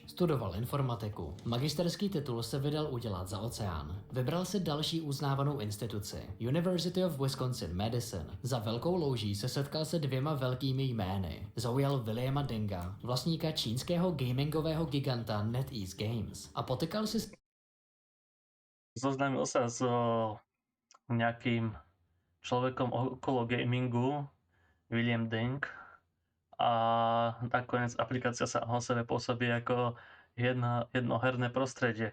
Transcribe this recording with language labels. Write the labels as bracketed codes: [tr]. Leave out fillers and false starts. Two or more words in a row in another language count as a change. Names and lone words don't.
[cs] Studoval informatiku. Magisterský titul se vydal udělat za oceán. Vybral si další uznávanou instituci, University of Wisconsin-Madison. Za velkou louží se setkal se dvěma velkými jmény. Zaujal Williama Denga, vlastníka čínského gamingového giganta NetEase Games, a potykal si s [sk] Zoznámil sa s nejakým človekom okolo gamingu, William Deng, a nakoniec aplikácia sa o sebe pôsobí ako jedno herné prostredie.